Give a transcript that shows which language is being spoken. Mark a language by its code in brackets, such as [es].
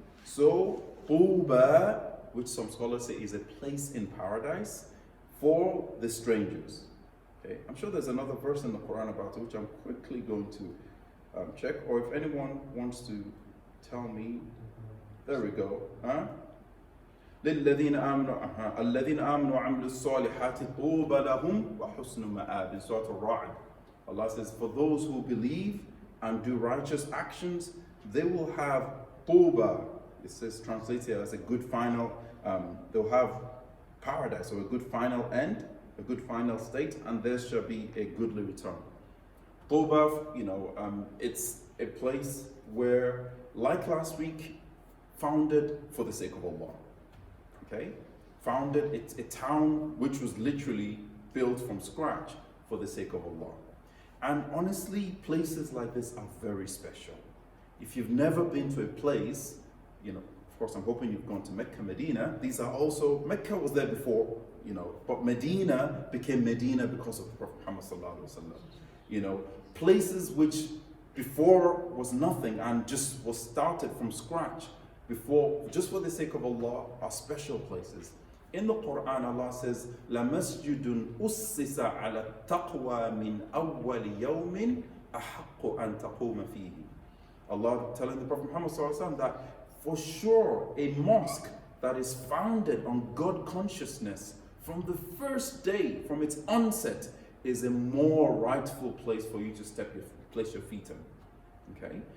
[en] So Tuba, which some scholars say is a place in paradise for the strangers. Okay, I'm sure there's another verse in the Quran about it which I'm quickly going to check, or if anyone wants to tell me, there we go. [ar] للذين آمنوا الذين آمنوا وعملوا الصالحات طوبى لهم وحسن مآب. [en] Surah Al-Ra'd. Allah says, for those who believe and do righteous actions, they will have طوبى. It says translated as a good final. They'll have paradise, or a good final end, a good final state, and there shall be a goodly return. طوبى, it's a place where, like last week, founded for the sake of Allah. Okay, founded, it's a town which was literally built from scratch for the sake of Allah. And honestly, places like this are very special. If you've never been to a place, of course I'm hoping you've gone to Mecca, Medina. These are also, Mecca was there before, but Medina became Medina because of the Prophet Muhammad sallallahu alaihi wasallam. Places which before was nothing and just was started from scratch, before, just for the sake of Allah, are special places. In the Quran, Allah says, [ar] لَمَسْجِدٌ أُسِّسَ عَلَى التَّقْوَى مِنْ أَوَّلِ يَوْمٍ أَحَقُّ أَن تَقُومَ فِيهِ. [en] Allah telling the Prophet Muhammad ﷺ that for sure a mosque that is founded on God consciousness from the first day, from its onset, is a more rightful place for you to place your feet in. Okay?